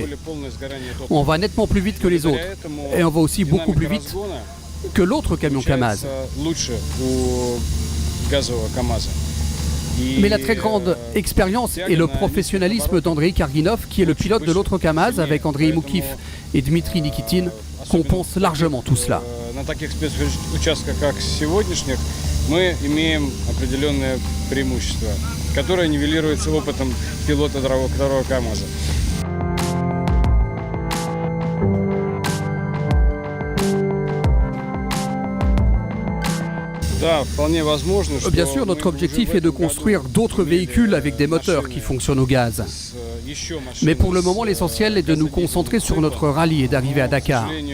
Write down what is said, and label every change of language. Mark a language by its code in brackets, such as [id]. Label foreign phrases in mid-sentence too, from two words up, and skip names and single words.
[fr] On va nettement plus vite que les autres. Et on va aussi beaucoup plus vite que l'autre camion Kamaz. Mais la très grande expérience et le professionnalisme d'Andrei Karginov, qui est le pilote de l'autre Kamaz, avec Andrei Moukif et Dmitri Nikitin, compense largement tout cela. [ru] Мы имеем определенное преимущество, которое нивелируется опытом пилота второго КамАЗа. [fr] Bien sûr, notre objectif est de construire d'autres véhicules avec des moteurs qui fonctionnent au gaz. Mais pour le moment, l'essentiel est de nous concentrer sur notre rallye et d'arriver à Dakar.